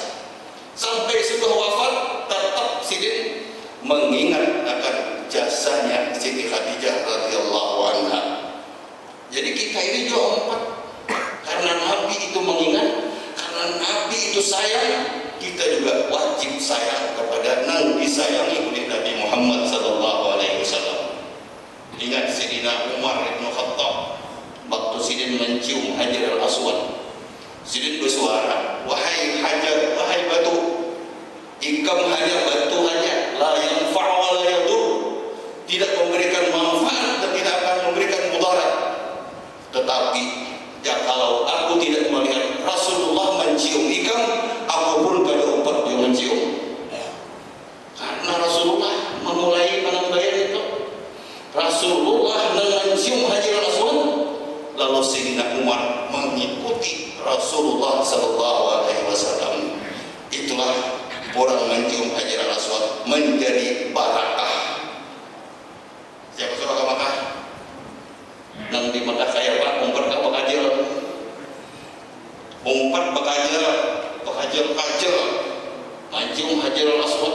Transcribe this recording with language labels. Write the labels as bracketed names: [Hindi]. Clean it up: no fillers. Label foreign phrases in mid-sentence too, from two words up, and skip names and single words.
[Indonesian] Sampai sudah wafat, tetap Sidin mengingat akan jasanya Siti Khadijah [Arabic] رضي الله عنها. [Indonesian] Jadi kita ini juga empat, karena Nabi itu mengingat, karena Nabi itu sayang, kita juga wajib sayang kepada yang disayangi oleh Nabi Muhammad [Arabic] صلى الله عليه وسلم. [Indonesian] Ingat Sayyidina Umar bin Khattab waktu Sidin mencium Hajar al-Aswad. [Banjar] Sidin bersuara, wahai Hajar, wahai batu, ikam hanya batu aja, [Arabic] لا ينفع ولا يضر, [Indonesian] tidak memberikan manfaat dan tidak akan memberikan mudarat. [Banjar] Tetapi ya, kalau aku tidak melihat Rasulullah mencium ikam, aku pun kada umpat dia mencium. [Indonesian] Karena Rasulullah memulai penambahan itu. Rasulullah mencium Hajar al-Aswad, lalu Sayyidina Umar mengikuti Rasulullah [Arabic] صلى الله عليه وسلم. [Indonesian] Itulah orang mencium Hajar al-Aswad menjadi barakah. Siapa suruh ke Makkah? [Banjar] Nang di Makkah kaya Pak, umpat ke Bekajel. Umpat Bekajel mencium Hajar al-Aswad.